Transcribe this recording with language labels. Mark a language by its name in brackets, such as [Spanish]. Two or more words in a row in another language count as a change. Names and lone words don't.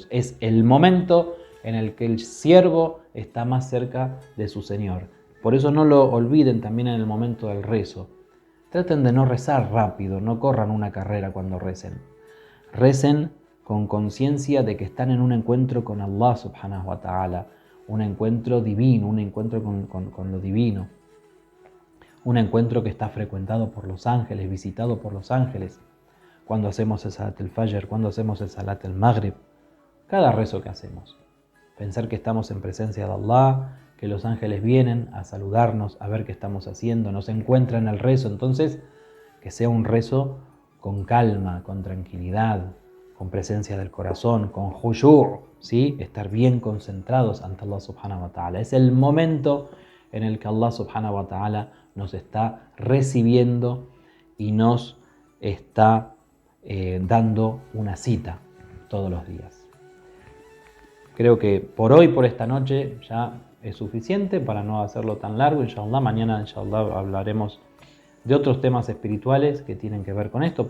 [Spanish] Es el momento en el que el siervo está más cerca de su Señor. Por eso no lo olviden también en el momento del rezo. Traten de no rezar rápido, no corran una carrera cuando recen. Recen con conciencia de que están en un encuentro con Allah [Arabic] سبحانه وتعالى, [Spanish] un encuentro divino, un encuentro con lo divino. un encuentro que está frecuentado por los ángeles, visitado por los ángeles. Cuando hacemos el [Arabic] صلاة الفجر, [Spanish] cuando hacemos el [Arabic] صلاة المغرب, [Spanish] cada rezo que hacemos. Pensar que estamos en presencia de Allah, que los ángeles vienen a saludarnos, a ver qué estamos haciendo, nos encuentran en el rezo. Entonces, que sea un rezo con calma, con tranquilidad, con presencia del corazón, con khushu', ¿sí? Estar bien concentrados ante Allah [Arabic] سبحانه وتعالى. [Spanish] Es el momento en el que Allah [Arabic] سبحانه وتعالى [Spanish] nos está recibiendo y nos está dando una cita todos los días. Creo que por hoy, por esta noche, ya es suficiente para no hacerlo tan largo. Inshallah, mañana inshallah hablaremos de otros temas espirituales que tienen que ver con esto.